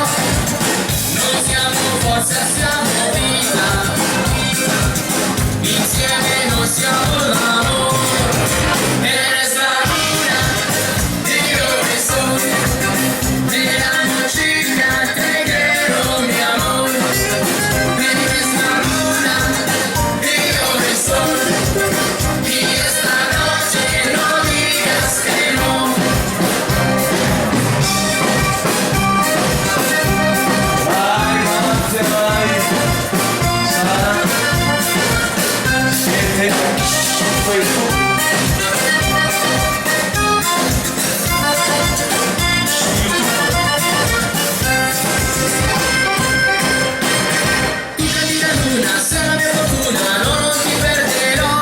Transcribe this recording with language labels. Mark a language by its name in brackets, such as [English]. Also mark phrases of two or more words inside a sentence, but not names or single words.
[Italian] Noi siamo forza, siamo vita. Insieme noi siamo l'amore. [Spanish] Eres la luna, [Italian] io che sono. Nella musica [Spanish] te quiero mi amor. Eres la luna, [Italian] io che sono. [Spanish] Y esta noche no digas que no. [Italian] Vai, Marzia, vai. Sarà. Siete questo. Tu canti la luna, sei la mia fortuna, no, non ti perderò.